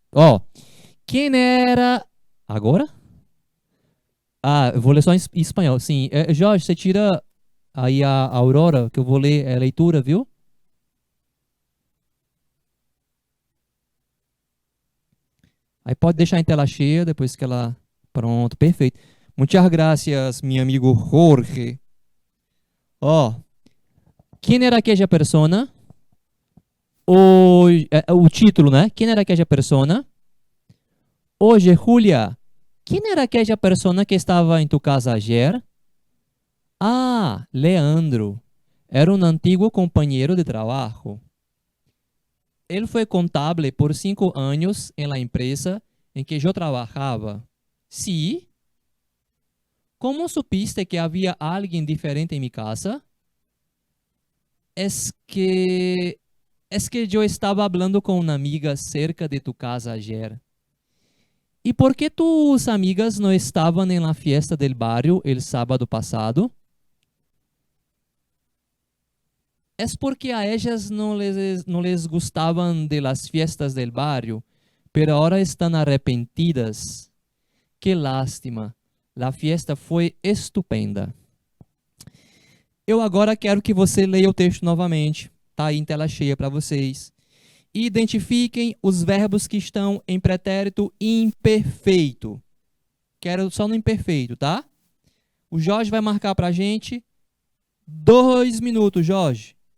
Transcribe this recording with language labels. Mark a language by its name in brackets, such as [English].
[Portuguese] Ó, quem era... Agora? Ah, eu vou ler só em espanhol. Sim, Jorge, você tira aí a Aurora, que eu vou ler a leitura, viu? Aí pode deixar em tela cheia, depois que ela... Pronto, perfeito. [Spanish] Muchas gracias, mi amigo Jorge. [Portuguese] Ó, quem era [Spanish] aquella persona? [Portuguese] O título, né? Quem era [Spanish] aquella persona? Oye, Julia, ¿quién era aquella persona que estaba en tu casa ayer? Ah, Leandro. Era un antiguo compañero de trabajo. Él fue contable por 5 años en la empresa en que yo trabajaba. Sí. ¿Cómo supiste que había alguien diferente en mi casa? Es que es que yo estaba hablando con una amiga cerca de tu casa ayer. ¿Y por qué tus amigas no estaban en la fiesta del barrio el sábado pasado? Es porque a ellas no les gustaban de las fiestas del barrio, pero ahora están arrepentidas. Qué lástima. La fiesta [Portuguese] foi estupenda. Eu agora quero que você leia o texto novamente. Tá aí em tela cheia para vocês. E identifiquem os verbos que estão em pretérito imperfeito. Quero só no imperfeito, tá? O Jorge vai marcar pra gente 2 minutos, Jorge.